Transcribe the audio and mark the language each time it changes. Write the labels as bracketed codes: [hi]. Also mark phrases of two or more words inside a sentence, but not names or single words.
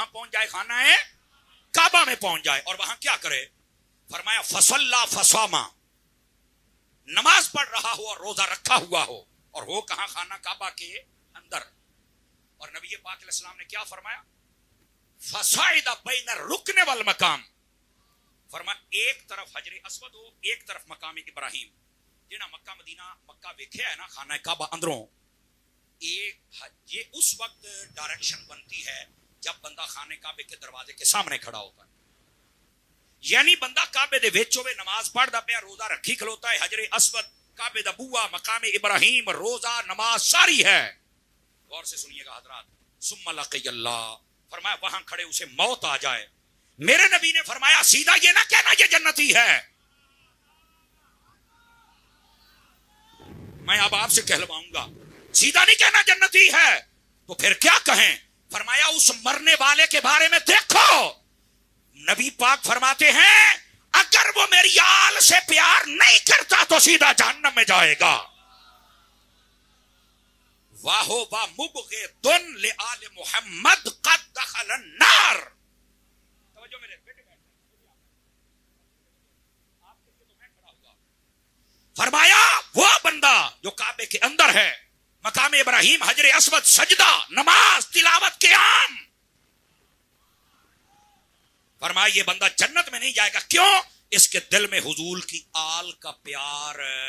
[ur] پہنچ جائے خانہ کعبہ میں پہنچ جائے اور وہاں کیا کرے فرمایا فصلا فصاما نماز پڑھ رہا ہو اور روزہ رکھا ہوا ہو اور ہو کہاں خانہ کعبہ کے اندر اور نبی پاک علیہ السلام نے کیا فرمایا [ar] فصاعد بین الرکن والمقام [ur] فرمایا ایک طرف حجر اسود ہو ایک طرف مقام ابراہیم [pa] جنہ مکہ مدینہ مکہ ویکھیا ہے نا خانہ کعبہ اندروں [ur] یہ اس وقت ڈائریکشن بنتی ہے جب بندہ خانہ کعبے کے دروازے کے سامنے کھڑا ہوتا ہے یعنی [pa] بندہ کعبے دے وچ ہوے نماز پڑھدا پیا روزہ رکھی کھلوتا ہے حجر اسود کعبے دا بوا مقام ابراہیم روزہ نماز ساری ہے. [ur] غور سے سنیے گا حضرات [ar] ثم لقی اللہ [ur] فرمایا وہاں کھڑے اسے موت آ جائے میرے نبی نے فرمایا سیدھا یہ نہ کہنا یہ جنتی ہے میں اب آپ سے کہلواؤں گا سیدھا نہیں کہنا جنتی ہے تو پھر کیا کہیں فرمایا اس مرنے والے کے بارے میں دیکھو نبی پاک فرماتے ہیں اگر وہ میری آل سے پیار نہیں کرتا تو سیدھا جہنم میں جائے گا. [ar] واہو وا مبغض لآل محمد قد دخل النار. [ur] توجہ میرے بیٹے فرمایا وہ بندہ جو کعبے کے اندر ہے مقام ابراہیم حجر اسود سجدہ نماز تلاوت قیام فرمایا یہ بندہ جنت میں نہیں جائے گا کیوں اس کے دل میں حضور کی آل کا پیار